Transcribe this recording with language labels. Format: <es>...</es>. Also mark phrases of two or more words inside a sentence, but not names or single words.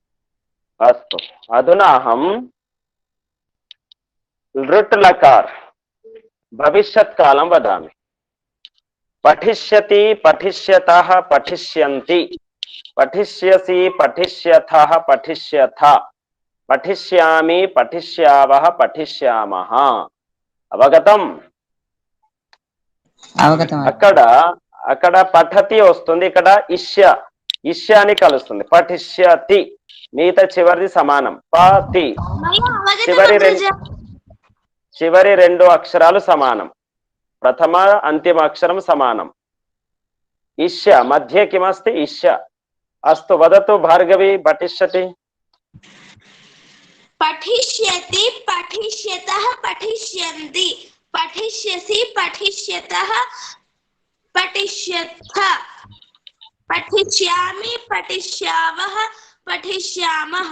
<sa>अस्तु, अधुना अहं लृट् लकार भविष्यत् कालं वदामि। पठिष्यति पठिष्यतः पठिष्यन्ति पठिष्यसि पठिष्यथः पठिष्यथ पठिष्यामि पठिष्यावः पठिष्यामः। అవగతం? అవగతం.</sa> <te>అక్కడ పఠతి వస్తుంది, ఇక్కడ ఇష్య అని కలుస్తుంది. పఠిష్యతి మిగతా చివరిది సమానం. పతి చివరి రెండు అక్షరాలు సమానం. ప్రథమ అంతిమ అక్షరం సమానం.</te> <sa>ఇష్య మధ్య కిమస్తి? ఇష్య. అస్తు వదతు భార్గవి పఠిష్యతి. पठिष्यति पठिष्यतः पठिष्यन्ति पठिष्यसि पठिष्यतः पठिष्यथ पठिष्यामि पठिष्यावः पठिष्यामः।</sa>